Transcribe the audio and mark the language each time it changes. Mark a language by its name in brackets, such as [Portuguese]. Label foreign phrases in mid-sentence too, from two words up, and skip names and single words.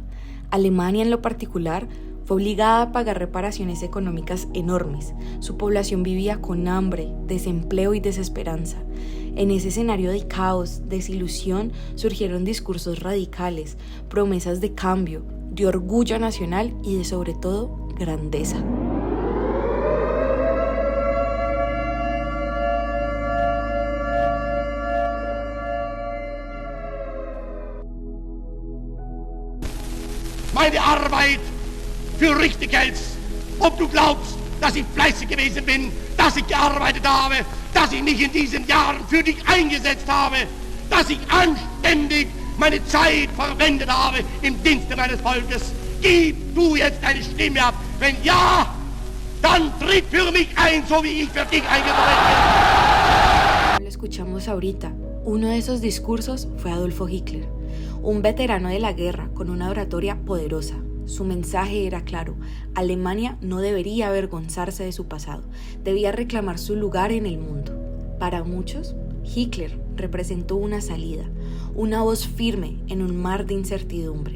[Spanish] Alemania en lo particular fue obligada a pagar reparaciones económicas enormes. Su población vivía con hambre, desempleo y desesperanza. En ese escenario de caos, desilusión, surgieron discursos radicales, promesas de cambio, de orgullo nacional y de sobre todo grandeza. [German] Meine Arbeit für richtig hältst, ob du glaubst, dass ich fleißig gewesen bin, dass ich gearbeitet habe, dass ich mich in diesen Jahren für dich eingesetzt habe, dass ich anständig meine Zeit verwendet habe im Dienste meines Volkes. Gib du jetzt deine Stimme ab. Wenn ja, dann tritt für mich ein, so wie ich für dich eingetreten bin. [Spanish] Lo escuchamos ahorita. Uno de esos discursos fue Adolfo Hitler, un veterano de la guerra con una oratoria poderosa. Su mensaje era claro: Alemania no debería avergonzarse de su pasado, debía reclamar su lugar en el mundo. Para muchos, Hitler representó una salida, una voz firme en un mar de incertidumbre.